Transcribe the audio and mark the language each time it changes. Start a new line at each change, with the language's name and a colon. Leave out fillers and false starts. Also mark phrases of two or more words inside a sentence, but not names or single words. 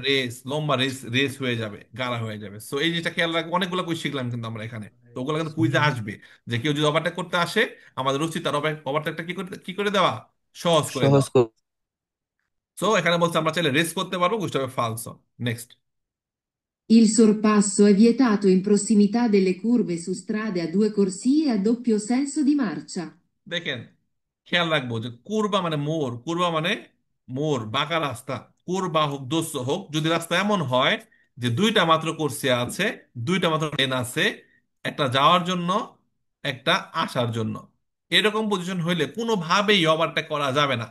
Bangla: রেস, লম্বা রেস রেস হয়ে যাবে, গাড়া হয়ে যাবে। সো এই জিনিসটা খেয়াল রাখবো। অনেকগুলো কুইজ শিখলাম কিন্তু আমরা এখানে, তো ওগুলো কিন্তু কুইজে আসবে, যে কেউ যদি ওভারটেক করতে আসে, আমাদের উচিত তার ওভারটেকটা কি করে দেওয়া, সহজ করে সহজ দেওয়া। সো এখানে বলছে আমরা চাইলে রেস করতে পারবো, বুঝতে হবে ফালসো। নেক্সট।
Italian: Il sorpasso è vietato in prossimità delle curve su strade a due corsie a doppio senso di marcia.
Bangla: দেখেন, খেয়াল রাখবো যে কুরবা মানে মোড়, কুরবা মানে মোড়, বাঁকা রাস্তা, কুরবা হোক দোস্ত হোক, যদি রাস্তা এমন হয় যে দুইটা মাত্র কোর্সে আছে, দুইটা মাত্র লেন আছে, একটা যাওয়ার জন্য, একটা আসার জন্য, এরকম পজিশন হইলে কোনোভাবেই ওভারটেক করা যাবে না।